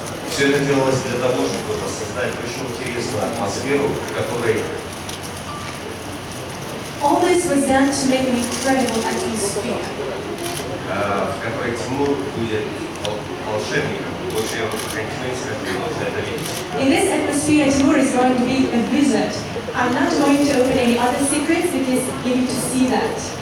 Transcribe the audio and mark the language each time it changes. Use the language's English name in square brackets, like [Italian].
[Russian] Все это делалось для того, чтобы создать очень интересную атмосферу, в которой [English] all this was done to make an incredible atmosphere. [Russian] В которой Тимур будет волшебником. Больше я не скажу, это видеть. [English] In this atmosphere, Timur is going to be a wizard. I'm not going to open any other secrets because you need to see that.